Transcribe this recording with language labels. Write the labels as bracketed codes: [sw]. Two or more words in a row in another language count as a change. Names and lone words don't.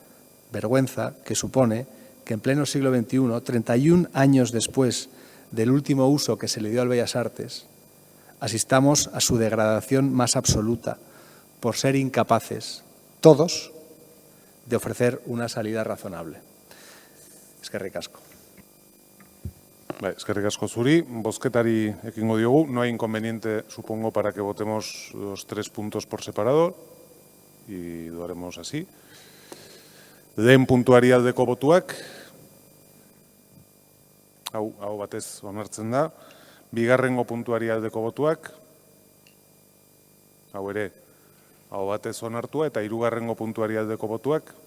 [es] que supone que en pleno siglo XXI, 31 años después del último uso que se le dio al Bellas Artes, asistamos a su degradación más absoluta por ser incapaces, todos, de ofrecer una salida razonable. [eu] Eskerrik asko. Eskerrik asko zuri. Bozketari ekingo diogu. [es] No hay inconveniente, supongo, para que votemos los 3 puntos por separado. Y lo haremos así. [eu] Lehen puntuari aldeko botuak. Hau batez onartzen da. Bigarrengo puntuari aldeko botuak. Hau ere, hau batez onartua eta hirugarrengo puntuari aldeko botuak.